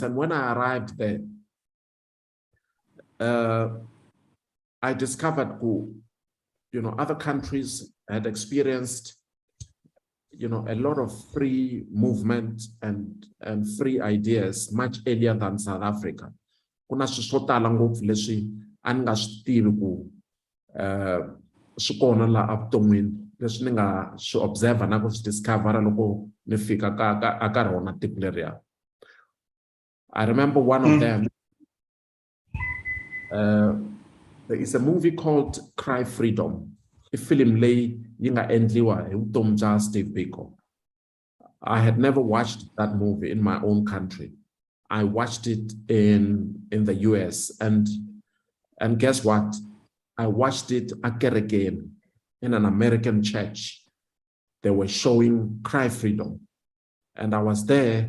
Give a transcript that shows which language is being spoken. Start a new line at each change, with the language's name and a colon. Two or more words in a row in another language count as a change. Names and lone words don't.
English: And when I arrived there, I discovered, other countries had experienced, a lot of free movement and free ideas much earlier than South Africa.
Tsonga: Kuna swo tala ngopfu leswi a ni nga swi tivi ku swi kona la avuton'wini leswi ni nga swi observe na ku swi discover loko ni fika ka rona tiko leriya.
English: I remember one of them. There is a movie called Cry Freedom.
Tsonga: A film leyi yi nga endliwa hi vutomi bya Steve Biko.
English: I had never watched that movie in my own country. I watched it in the US, and guess what? I watched it again in an American church. They were showing Cry Freedom, and I was there.